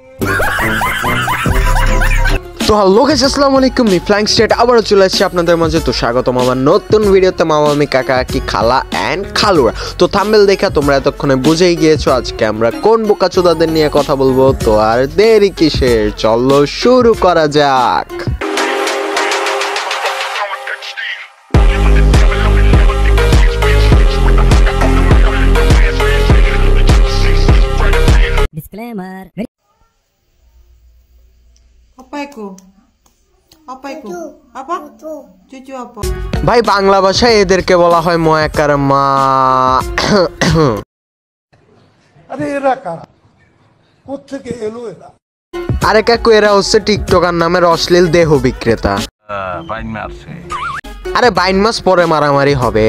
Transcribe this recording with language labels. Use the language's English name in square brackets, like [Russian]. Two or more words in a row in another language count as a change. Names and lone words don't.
[Bangla] তো হ্যালো গাইস, আসসালামু আলাইকুম। আমি ফ্লাইং স্টেট আবারও চলে আসছি আপনাদের মাঝে। তো স্বাগতম আমার নতুন ভিডিওতে। মামা, আমি, কাকা, কাকি, খালা অ্যান্ড খালুরা। তো থাম্বনেল দেখা তোমরা এতক্ষণে বুঝেই গিয়েছো আজকে আমরা কোন বোকাচোদাদের নিয়ে কথা বলবো। তো আর দেরি কিসের, চলো শুরু করা যাক। Disclaimer. [Indonesian] Apa itu? Apa itu? Apa? Cucu apa? [Bangla] ভাই বাংলা ভাষায় এদেরকে বলা হয় ময়াকার মা। আরে এরা কারা, কোত্থেকে এলো এরা? আরে কাকু, এরা হচ্ছে টিকটকার নামের অশ্লীল দেহ বিক্রেতা। আরে বাইন মাস পরে মারামারি হবে।